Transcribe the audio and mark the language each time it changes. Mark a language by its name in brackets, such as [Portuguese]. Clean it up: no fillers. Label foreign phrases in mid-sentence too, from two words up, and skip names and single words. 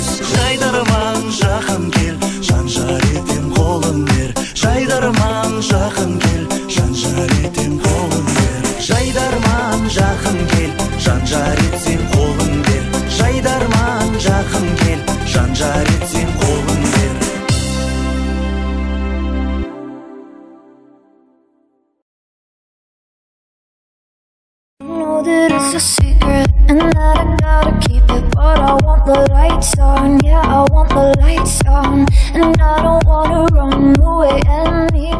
[Kazakh] Жайдарман жақын кел, жан-жар етем қолын бер. Жайдарман жақын кел, жан-жар етем қолын бер. Жайдарман жақын кел, жан-жар етсем қолын бер. Жайдарман жақын кел, жан-жар етсем қолын бер. [English] Know that it's a secret and that I gotta keep it, but I want the lights on, yeah, I want the lights on, and I don't wanna run away and